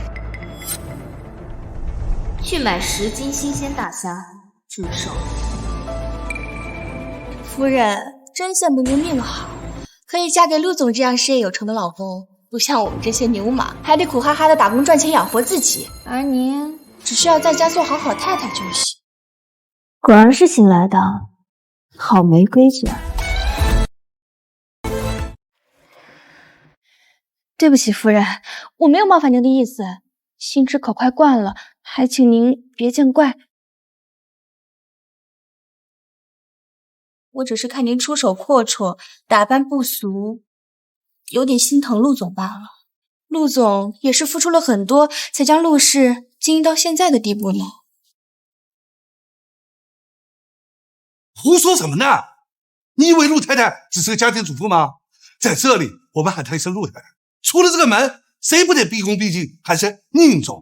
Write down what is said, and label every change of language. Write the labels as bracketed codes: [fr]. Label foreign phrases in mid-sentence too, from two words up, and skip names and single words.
[zh] 去買10斤新鮮大蝦，祝壽。夫人，真羨慕您命好，可以嫁給陸總這樣事業有成的老公，不像我們這些牛馬，還得苦哈哈的打工賺錢養活自己，而您只需要在家做好好太太就行。果然是新來的，好沒規矩啊。對不起，夫人，我沒有冒犯您的意思，心直口快慣了，還請您別見怪。我只是看您出手闊綽，打扮不俗，有點心疼陸總罷了。陸總也是付出了很多，才將陸氏經營到現在的地步呢。胡說什麼呢？你以為陸太太只是個家庭主婦嗎？在這裡，我們喊她一聲陸太太。出了這個門，誰不得畢恭畢敬，還是寧總？